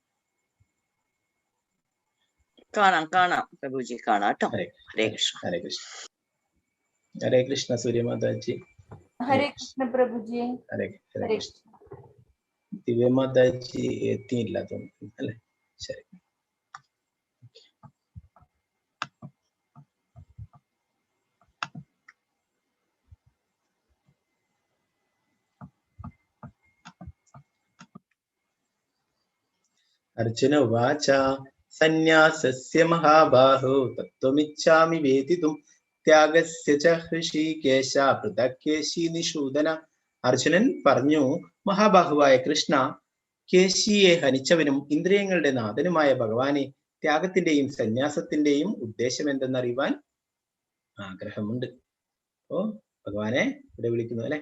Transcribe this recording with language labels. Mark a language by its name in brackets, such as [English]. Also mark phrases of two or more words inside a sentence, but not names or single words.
[Malayalam] കാണാം പ്രഭുജി, കാണാം കേട്ടോ. ഹരേ കൃഷ്ണ. ഹരേ കൃഷ്ണ. ഹരേ കൃഷ്ണ സൂര്യ മാതാജി. ഹരേ കൃഷ്ണ പ്രഭുജി. ഹരേ കൃഷ്ണ. ദിവ്യ മാതാജി എത്തിയില്ല തോന്നുന്നു അല്ലെ. ശരി. [Sanskrit] अर्जुन उवाच सन्न्यासस्य महाबाहो तत्त्वमिच्छामि वेदितुं त्यागस्य च हृषीकेश पृथक्केശി നിഷൂദന. [Malayalam] അർജുനൻ പറഞ്ഞു, മഹാബാഹുവായ കൃഷ്ണ, കേശിയെ ഹനിച്ചവനും ഇന്ദ്രിയങ്ങളുടെ നാഥനുമായ ഭഗവാനെ ത്യാഗത്തിന്റെയും സന്യാസത്തിന്റെയും ഉദ്ദേശം എന്തെന്നറിയുവാൻ ആഗ്രഹമുണ്ട്. അപ്പോ ഭഗവാനെ ഇവിടെ വിളിക്കുന്നു അല്ലെ.